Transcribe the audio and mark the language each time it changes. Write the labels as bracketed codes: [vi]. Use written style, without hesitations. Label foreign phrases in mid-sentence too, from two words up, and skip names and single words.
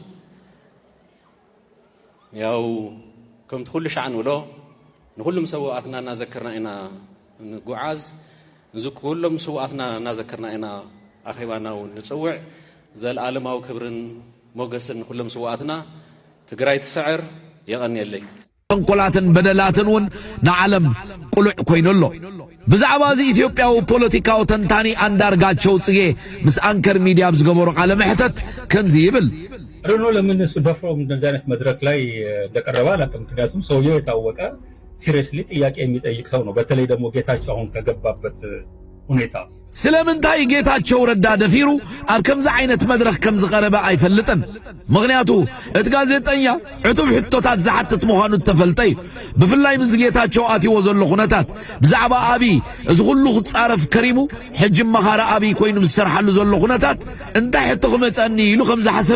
[ti] ያው ከምቲ ኩሉ ሻዕ ንብሎ ንኩሎም ሰዋኣትና እናዘከርና ኢና ንጉዓዝ እዚ ኩሎም ሰዋኣትና እናዘከርና ኢና ኣኼባና እውን ንፅውዕ ዘለኣለማዊ ክብርን ሞገስን ንኩሎም ሰዋኣትና ትግራይ ትስዕር የቐኒየለይ ተንኮላትን በደላትን እውን ንዓለም ቁሉዕ ኮይኑሎ ብዛዕባ እዚ ኢትዮጵያዊ ፖለቲካዊ ተንታኒ አንዳርጋቸው ጽጌ ምስ አንከር ሚዲያ ዝገበሩ ቃለ መሕተት ከምዚ ይብል [am] አዶኖ ለምን እሱ ደፍሮ እንደዚህ አይነት መድረክ ላይ እንደቀረበ አላውቅም። ምክንያቱም ሰውየው የታወቀ ሲሪየስሊ ጥያቄ የሚጠይቅ ሰው ነው። በተለይ ደግሞ ጌታቸው አሁን ከገባበት ሁኔታ [ti] ስለምንታይ ጌታቸው ረዳ ደፊሩ ኣብ ከምዚ ዓይነት መድረክ ከም ዝቀረበ ኣይፈልጥን። ምክንያቱ እቲ ጋዜጠኛ ዕቱብ ሕቶታት ዝሓትት ምዃኑ ተፈልጠይ ብፍላይ ምስ ጌታቸው ኣትይዎ ዘሎ ኩነታት ብዛዕባ ኣብይ እዚ ኩሉ ክፃረፍ ከሪሙ ሕጂ መኻረ ኣብይ ኮይኑ ዝሰርሓሉ ዘሎ ኩነታት እንታይ ሕቶ ክመፀኒ ኢሉ ከም ዝሓሰበ